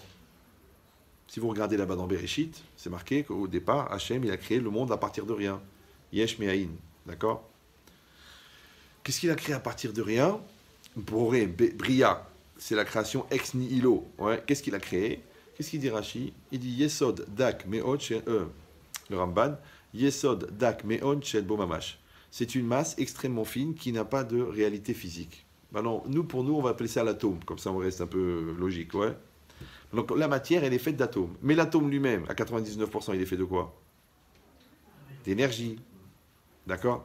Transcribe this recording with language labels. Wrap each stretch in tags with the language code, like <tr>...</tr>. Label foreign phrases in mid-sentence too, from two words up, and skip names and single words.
<fr>Si vous regardez là-bas dans Bereshit, c'est marqué qu'au départ, Hachem, il a créé le monde à partir de rien.</fr> <he>יש מאין. D'accord?</he> <fr>Qu'est-ce qu'il a créé à partir de rien? Boré, Bria, c'est la création ex nihilo. Ouais. Qu'est-ce qu'il a créé? Qu'est-ce qu'il dit Rashi? Il dit</fr> <he>יסוד דק מאוד לרמב"ן, יסוד דק מאוד של בו ממש.</he> <fr>C'est une masse extrêmement fine qui n'a pas de réalité physique. Maintenant, pour nous, on va appeler ça l'atome. Comme ça, on reste un peu logique, ouais. Donc la matière, elle est faite d'atomes. Mais l'atome lui-même, à 99%, il est fait de quoi? D'énergie. D'accord?</fr>